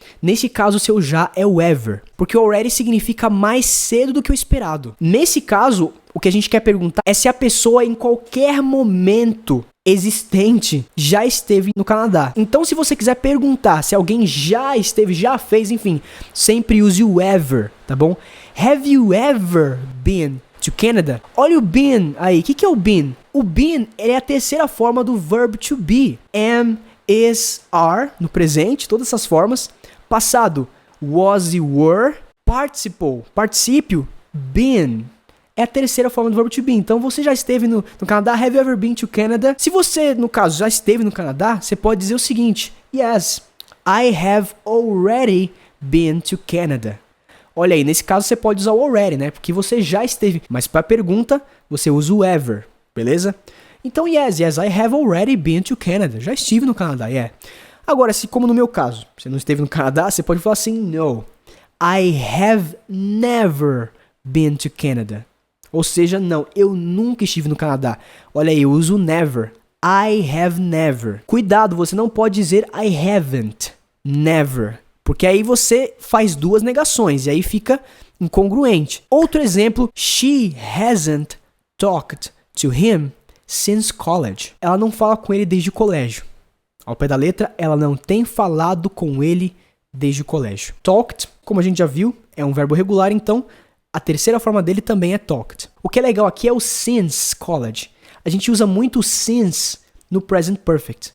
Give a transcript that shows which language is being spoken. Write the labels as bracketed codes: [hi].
[pt] Nesse caso, o seu já é o ever, porque o already significa mais cedo do que o esperado. Nesse caso, o que a gente quer perguntar é se a pessoa em qualquer momento existente já esteve no Canadá. Então, se você quiser perguntar se alguém já esteve, já fez, enfim, sempre use o ever, tá bom? [en] Have you ever been to Canada? [pt] Olha o been aí. O que é o been? O been é a terceira forma do verb to be. Am, is, are, no presente, todas essas formas. Passado, was e were. Participle, particípio, been. É a terceira forma do verb to be. Então, você já esteve no Canadá? [en] Have you ever been to Canada? [pt] Se você, no caso, já esteve no Canadá, você pode dizer o seguinte: [en] Yes, I have already been to Canada. [pt] Olha aí, nesse caso você pode usar o already, né? Porque você já esteve. Mas para a pergunta, você usa o ever, beleza? [en] Então, yes, I have already been to Canada. [pt] Já estive no Canadá, yeah. Agora, se como no meu caso, você não esteve no Canadá, você pode falar assim: [en] No, I have never been to Canada. [pt] Ou seja, não, eu nunca estive no Canadá. Olha aí, eu uso never. [en] I have never. [pt] Cuidado, você não pode dizer [en] I haven't. Never. [pt] Porque aí você faz duas negações e aí fica incongruente. Outro exemplo, [en] she hasn't talked to him since college. [pt] Ela não fala com ele desde o colégio. Ao pé da letra, ela não tem falado com ele desde o colégio. Talked, como a gente já viu, é um verbo regular, então a terceira forma dele também é talked. O que é legal aqui é o since college. A gente usa muito o since no Present Perfect.